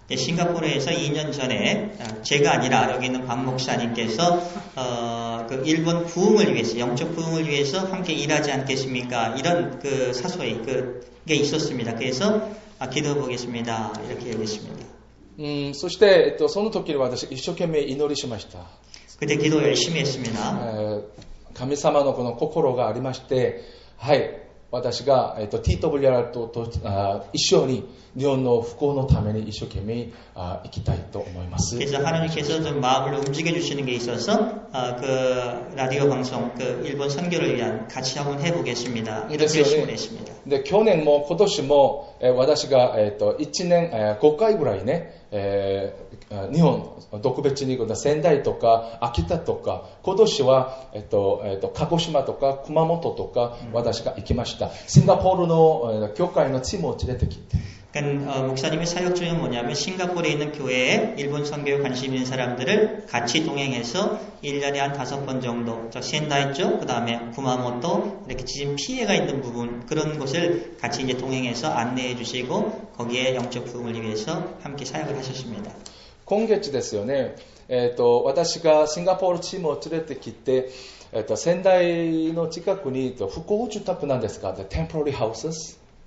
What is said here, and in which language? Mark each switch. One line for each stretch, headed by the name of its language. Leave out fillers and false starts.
Korean: 싱가포르에서 2년 전에 제가 아니라 여기 있는 박 목사님께서 그 일본 부흥을 위해서 영적 부흥을 위해서 함께 일하지 않겠습니까? 이런 그 사소이 그게 있었습니다. 그래서 기도해 보겠습니다. 이렇게 얘기했습니다.
Japanese: そして、その時に私一生懸命祈りしました。
Korean: 그때 기도 열심히 했습니다.
Japanese: 神様のこの心がありまして、はい、私が、TWR と一緒に日本の復興のために一生懸命行きたいと思います。
Korean: 그래서 하나님께서 좀 마음을 움직여 주시는 게 있어서 그 라디오 방송 그 일본 선교를 위한 같이 한번 해보겠습니다. 이런 결심을 했습니다.
Japanese: で去年も今年も、私が、1年、5回ぐらいね、日本特別に仙台とか秋田とか今年は、鹿児島とか熊本とか私が行きました。シンガポールの教会のチームを連れてきて
Korean: 그러니까 목사님의 사역 중은 뭐냐면 싱가포르에 있는 교회에 일본 선교에 관심 있는 사람들을 같이 동행해서 1년에 한 5번 정도 센다이 쪽, 그 다음에 구마모토 이렇게 지진 피해가 있는 부분 그런 곳을 같이 이제 동행해서 안내해 주시고 거기에 영적 부흥을 위해서 함께 사역을 하셨습니다.
Japanese: 今月ですよね、私がシンガポールチームを連れてきて、仙台の近くに復興住宅なんですか、
English: temporary houses.